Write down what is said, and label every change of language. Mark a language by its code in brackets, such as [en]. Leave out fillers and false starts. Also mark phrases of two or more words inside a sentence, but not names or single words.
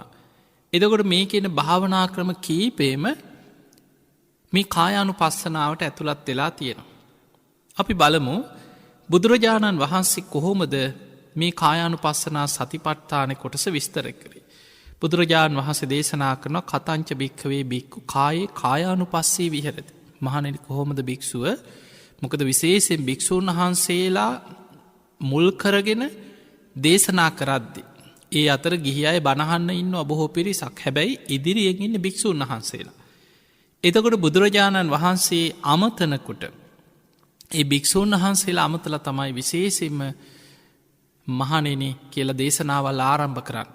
[si] එදකොට මේ කියන භාවනා ක්‍රම කීපේම මේ කායානු පස්සනාවට ඇතුළත් වෙලා තියෙනවා. අපි බලමු බුදුරජාණන් වහන්සේ කොහොමද මේ කායානුපස්සනා සතිපට්ඨාන කොටස විස්තර කරේ. බුදුරජාණන් වහන්සේ දේශනා කරන [pi] කතංච භික්ඛවේ භික්ඛු කායේ කායානුපස්සී විහෙරති. [si] මහණෙනි කොහොමද භික්ෂුව මොකද විශේෂයෙන් භික්ෂූන් වහන්සේලා මුල් කරගෙන දේශනා කරද්දි. ඒ අතර ගිහි අය බණහන්න ඉන්න බොහෝ පිරිසක්. හැබැයි ඉදිරියෙන් ඉන්න භික්ෂූන් වහන්සේලා. එතකොට බුදුරජාණන් වහන්සේ අමතනකොට ඒ භික්ෂූන් වහන්සේලා අමතලා තමයි විශේෂයෙන්ම මහණෙනි කියලා දේශනාවල් ආරම්භ කරන්න.